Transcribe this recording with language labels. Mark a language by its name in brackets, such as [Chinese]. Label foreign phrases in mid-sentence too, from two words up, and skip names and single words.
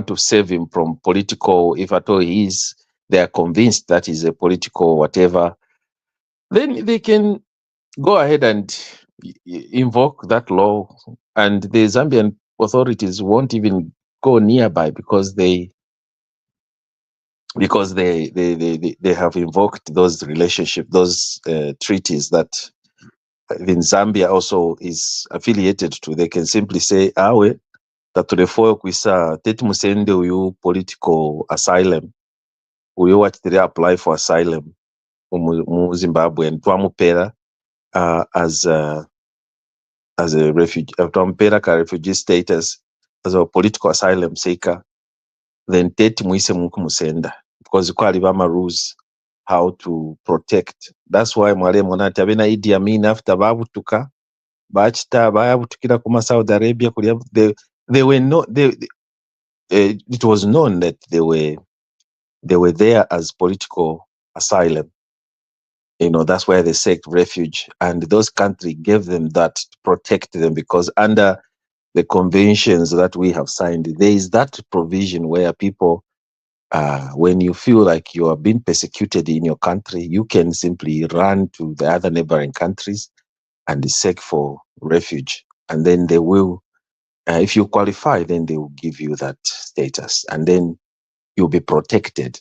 [English] to save him from political, if at all they are convinced that he's a political whatever, then they can go ahead and invoke that law, and the Zambian authorities won't even go nearby, because they have invoked those relationships, those treaties that even Zambia also is affiliated to. They can simply say, [Bemba] awe tatulefoyo kwisa teti musende uyu [English] political asylum, [Bemba] uyu wachitiri [English] apply for asylum [Bemba] mu Zimbabwe, and twamupera [English] as a refugee, [Bemba] twamupera ka [English] refugee status as a political asylum seeker, [Bemba] then teti muise mukumusenda, because kwali bama [English] rules how to protect. That's why [Bemba] mwale monati abena Idi Amin [English] after [Bemba] babutuka bachita bayabutukira kuma Saudi Arabia kulia, [English] they were not it was known that they were there as political asylum. That's why they sought refuge, and those countries gave them that to protect them, because under the conventions that we have signed, there is that provision where people, when you feel like you are being persecuted in your country, you can simply run to the other neighboring countries and seek for refuge, and then they will, if you qualify, then they will give you that status, and then you'll be protected.